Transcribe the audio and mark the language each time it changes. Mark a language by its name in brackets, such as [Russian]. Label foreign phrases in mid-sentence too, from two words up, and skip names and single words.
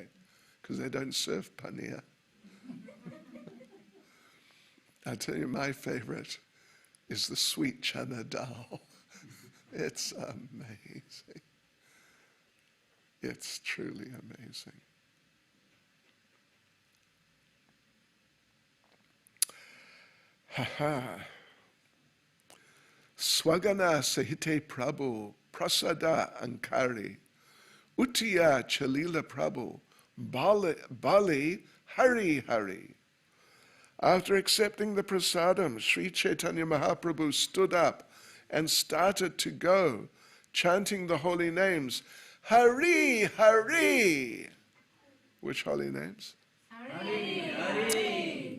[English] Because they don't serve paneer. I'll tell you, my favorite is the sweet chana dal. It's amazing. It's truly amazing. Ha. [Bangla] স্বগণ সহিতে প্রভু, প্রসাদ অঙ্গীকরি, উঠিয়া চলিলা প্রভু, বলি হরি হরি. [English] After accepting the prasadam, Sri Caitanya Mahaprabhu stood up and started to go, chanting the holy names, Hari, Hari. Which holy names? Hari, Hari.